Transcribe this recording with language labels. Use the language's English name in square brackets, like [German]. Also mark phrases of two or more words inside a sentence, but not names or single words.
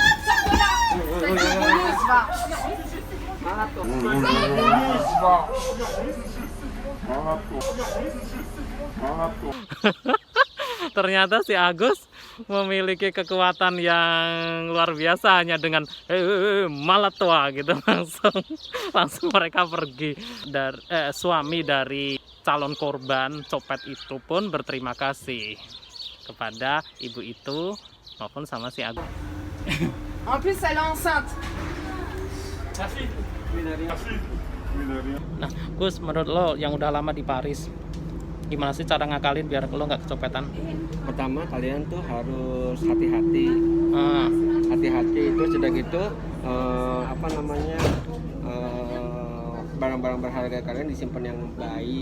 [Indonesian] Ternyata si Agus memiliki kekuatan yang luar biasa, hanya dengan malah tua gitu langsung mereka pergi. Suami dari calon korban copet itu pun berterima kasih kepada ibu itu maupun sama si Agus. [French] En plus, elle est enceinte. [Indonesian] Nah, Gus, menurut lo yang udah lama di Paris, gimana sih cara ngakalin biar lo nggak kecopetan? Pertama kalian tuh harus hati-hati. Ah, Hati-hati itu sudah gitu apa namanya barang-barang berharga kalian disimpan yang baik.